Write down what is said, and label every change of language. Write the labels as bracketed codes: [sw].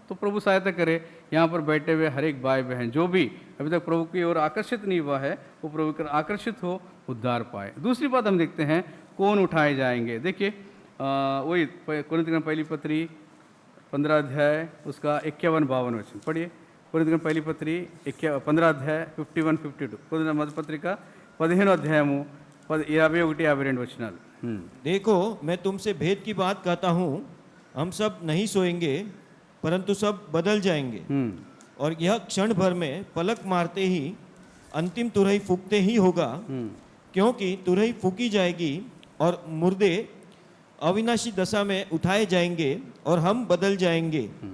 [hi] तो प्रभु सहायता करे यहाँ पर बैठे हुए हर एक भाई बहन जो भी अभी तक प्रभु की ओर आकर्षित नहीं हुआ है वो प्रभु की ओर आकर्षित हो, उद्धार पाए। दूसरी बात हम देखते हैं कौन उठाए जाएंगे। देखिए वही कोरिन्थियों पहली पत्री 15 अध्याय उसका 51-52 वचन पढ़िए। [te] కొరింథీయుల పైలి పత్రి 15 అధ్యాయ 51-52 కొరింథీయుల మొదటి పత్రిక 15 అధ్యాయము 51-52 వచనాలు. [hi] देखो मैं तुमसे भेद की बात कहता हूँ, हम सब नहीं सोएंगे परंतु सब बदल जाएंगे, और यह क्षण भर में पलक मारते ही अंतिम तुरही फूकते ही होगा, क्योंकि तुरही फूकी जाएगी और मुर्दे अविनाशी दशा में उठाए जाएंगे और हम बदल जाएंगे।